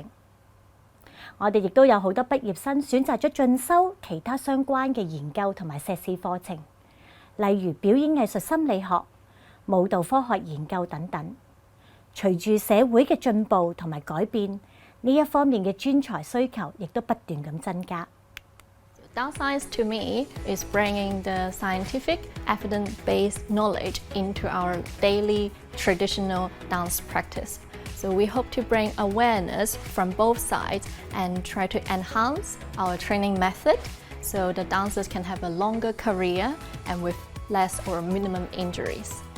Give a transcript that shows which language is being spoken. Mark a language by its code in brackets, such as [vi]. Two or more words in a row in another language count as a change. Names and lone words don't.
[yue] 我哋亦都有好多畢業生選擇咗進修其他相關嘅研究同埋碩士課程，例如表演藝術心理學、舞蹈科學研究等等。隨住社會嘅進步同埋改變，呢一方面嘅專才需求亦都不斷咁增加。 [en] Dance science to me is bringing the scientific, evidence-based knowledge into our daily traditional dance practice. So we hope to bring awareness from both sides and try to enhance our training method so the dancers can have a longer career and with less or minimum injuries.